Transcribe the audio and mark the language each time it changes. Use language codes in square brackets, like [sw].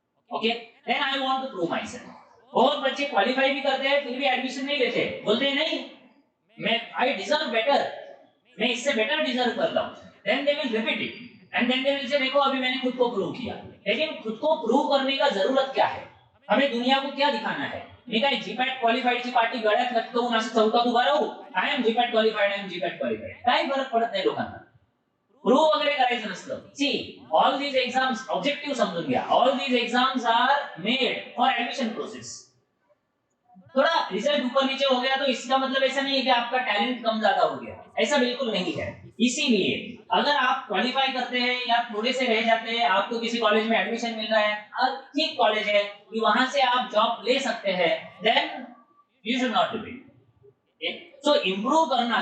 [en] Okay, then I want to prove myself. [hi] बहुत बच्चे qualify भी करते हैं फिर भी एडमिशन नहीं लेते. बोलते हैं नहीं, मैं [en] I deserve better, [hi] मैं इससे बेटर डिजर्व करता हूं. [en] then they will repeat it and then they will say [hi] देखो अभी मैंने खुद को प्रूव किया. लेकिन खुद को प्रूव करने का जरूरत क्या है? हमें दुनिया को क्या दिखाना है? [mr] मी काय जीपॅट क्वालिफाईड ची पार्टी गळ्यात लटकवून असं चौकात उभा राहू, [en] I am GPAT qualified, [mr] I am GPAT qualified. काही फरक पडत नाही लोकांना. प्रूव वगैरे करायचं नसतं. [en] see all these exams objective [mr] समजून घ्या. [en] All these exams are made for admission process. [hi] थोड़ा रिजल्ट ऊपर नीचे हो गया तो इसका मतलब ऐसा नहीं है कि आपका टैलेंट कम ज्यादा हो गया, ऐसा बिल्कुल नहीं है. इसीलिए अगर आप क्वालिफाई करते हैं या थोड़े से रह जाते हैं, आपको किसी कॉलेज में एडमिशन मिल रहा है, ठीक कॉलेज है कि वहां से आप जॉब ले सकते हैं, [en] Then you should not do it. [hi] So improve करना.